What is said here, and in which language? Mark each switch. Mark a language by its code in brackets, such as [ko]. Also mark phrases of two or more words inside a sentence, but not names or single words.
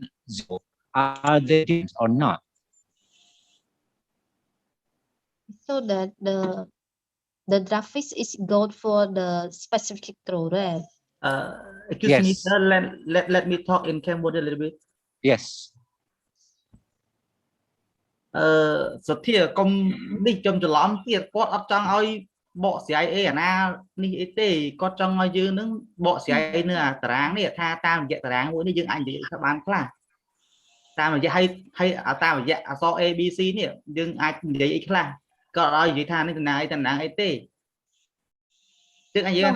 [en] Are they different or not? So that the graphics is good for the specific growth rate. Excuse me, Yes. sir. Let me talk in Cambodia a little bit. Yes. [km] សុធាកុំនេះចំច្រឡំទៀតគាត់អត់ចង់ឲ្យបកស្រាយអីអាណានេះអីទេគាត់ចង់ឲ្យយើងនឹងបកស្រាយនៅអាតារាងនេះថាតាមរយៈតារាងមួយនេះយើងអាចនិយាយថាបានខ្លះតាមរយៈឲ្យតាមរយៈអក្សរ ABC នេះយើងអាចនិយាយអីខ្លះគាត់ឲ្យនិយាយថានេះតារាងអីតារាងអីទេយើងអាចនិយាយថា